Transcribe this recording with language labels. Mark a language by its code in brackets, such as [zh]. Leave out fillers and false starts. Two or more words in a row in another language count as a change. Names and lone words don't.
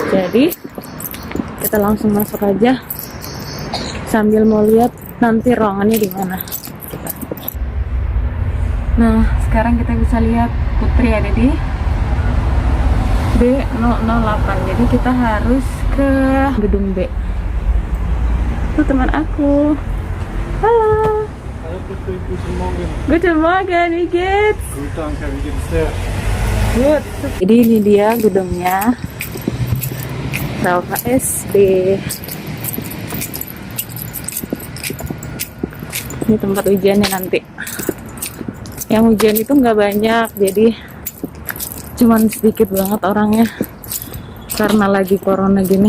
[id] Jadi kita langsung masuk aja sambil mau lihat nanti ruangannya di mana. Nah, sekarang kita bisa lihat Putri ada di B008. Jadi kita harus ke gedung B. Itu teman aku. Halo. [de] Hallo Putri, guten Morgen. Guten Morgen, wie geht's? Gut, danke, wie geht's dir? Good. [id] Jadi ini dia gedungnya VHSD. Ini tempat ujiannya nanti. Yang ujian itu nggak banyak, jadi cuman sedikit banget orangnya karena lagi corona gini.